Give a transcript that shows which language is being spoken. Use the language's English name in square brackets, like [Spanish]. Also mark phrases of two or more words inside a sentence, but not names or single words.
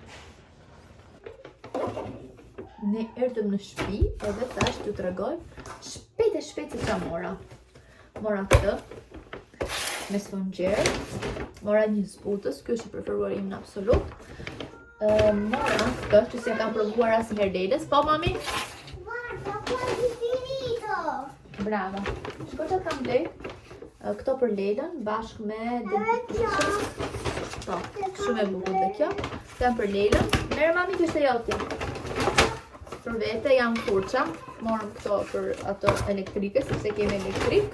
[Albanian] Ne erdhëm në shtëpi, edhe tash t'ju tregoj shpejt se ç'a mora. Mora këtë me sfungjer, mora një zbutës, kjo është i preferuar im në absolut. Mora këtë që si e kam provuar asnjëherë Leilës, po mami? [Italian] Guarda, quasi finito! Brava. [Albanian] Shko që kam blej këto për Leilën, bashkë me dentifriçës. Po, shumë e bukur dhe kjo. Kam për Leilën. Merë mami, kjo është e jotja. Për vete jam furça. Morëm këto për ato elektrike, sepse kemi elektrik.